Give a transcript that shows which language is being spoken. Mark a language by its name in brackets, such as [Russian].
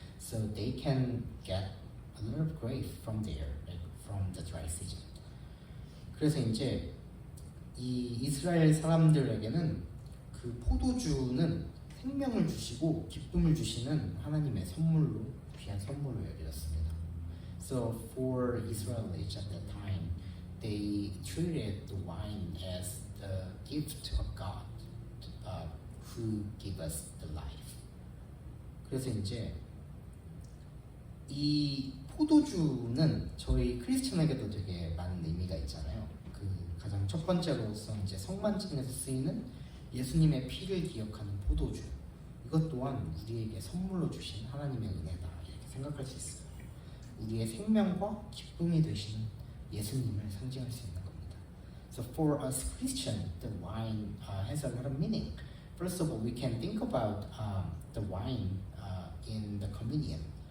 [English] So they can get a lot of grape from there, like from the dry season. [Korean] 그래서 이제 이 이스라엘 사람들에게는 그 포도주는 생명을 주시고 기쁨을 주시는 하나님의 선물로 귀한 선물로 여겨졌습니다. [English] So for Israelites at that time, they treated the wine as the gift of God, who gave us the life. [Korean] 그래서 이제 이 포도주는 저희 크리스천에게도 되게 많은 의미가 있잖아요. 그 가장 첫 번째로서 이제 성만찬에서 쓰이는 예수님의 피를 기억하는 포도주. 이것 또한 우리에게 선물로 주신 하나님의 은혜다 이렇게 생각할 수 있어요. 우리의 생명과 기쁨이 되시는 예수님을 상징할 수 있는 겁니다. [English] So for us Christian, the wine has a lot of meaning. First of all, we can think about the wine in the communion.